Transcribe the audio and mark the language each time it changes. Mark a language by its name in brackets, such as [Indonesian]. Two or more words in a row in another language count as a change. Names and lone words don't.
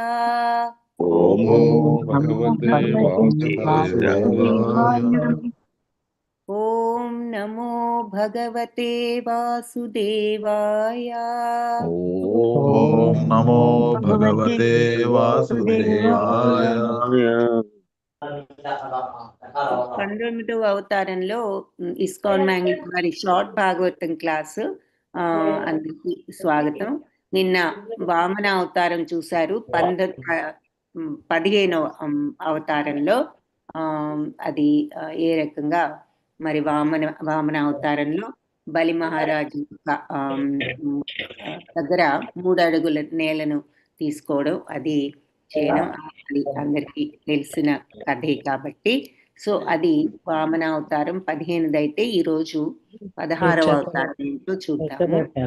[Sanskrit] ओम नमो भगवते वासुदेवाय। ओम नमो भगवते वासुदेवाय। ओम नमो भगवते वासुदेवाय। [Telugu] 19వ అవతారంలో ఇస్కాన్ మ్యాంగిల్ వారి షార్ట్ భాగవతం క్లాసు అందరికి స్వాగతం. నిన్న వామన అవతారం చూశారు. 15వ అవతారంలో అది ఏ రకంగా మరి వామన అవతారంలో బలి మహారాజు దగ్గర 3 అడుగుల నేలను తీసుకోవడం అది చేయడం అది అందరికీ తెలిసిన కథే కాబట్టి సో అది వామన అవతారం 15ది అయితే ఈ రోజు 16వ అవతారం ఏంటో చూద్దాము.